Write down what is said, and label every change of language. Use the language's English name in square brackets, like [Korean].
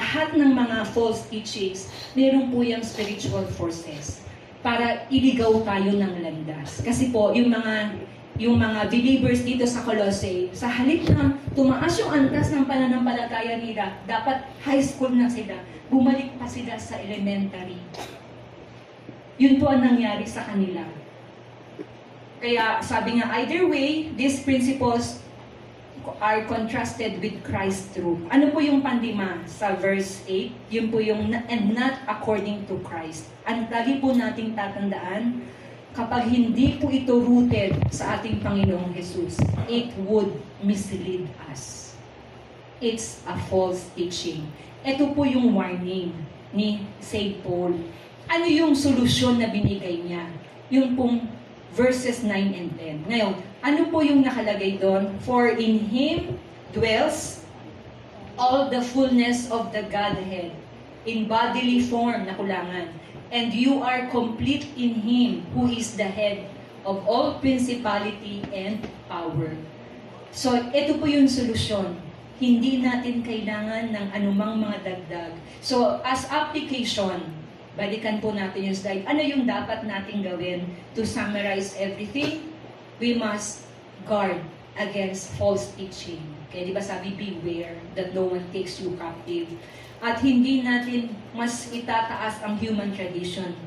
[Filipino] Lahat ng mga false teachings, meron po yung spiritual forces para iligaw tayo ng landas. Kasi po, yung mga believers dito sa Colossae, sa halip na tumaas yung antas ng pananampalataya nila, dapat high school na sila, bumalik pa sila sa elementary. Yun po ang nangyari sa kanila. Kaya sabi nga, [English] either way, these principles are contrasted with Christ's truth. [Filipino] Ano po yung pandima sa verse 8? Yun po yung, [English] and not according to Christ. [Filipino] Ang lagi po nating tatandaan, kapag hindi po ito rooted sa ating Panginoong Jesus, [English] it would mislead us. It's a false teaching. [Filipino] Ito po yung warning ni St. Paul. Ano yung solusyon na binigay niya? Yung pong verses 9 and 10. Ngayon, ano po yung nakalagay doon? [English] For in Him dwells all the fullness of the Godhead in bodily form [Filipino] na kulangan. [English] And you are complete in Him who is the head of all principality and power. [Filipino] So, ito po yung solusyon. Hindi natin kailangan ng anumang mga dagdag. So, as application, balikan po natin yung slide. Ano yung dapat nating gawin to summarize everything? [English] We must guard against false teaching. [Filipino] Kaya di ba sabi, [English] beware that no one takes you captive. [Filipino] At hindi natin mas itataas ang human tradition.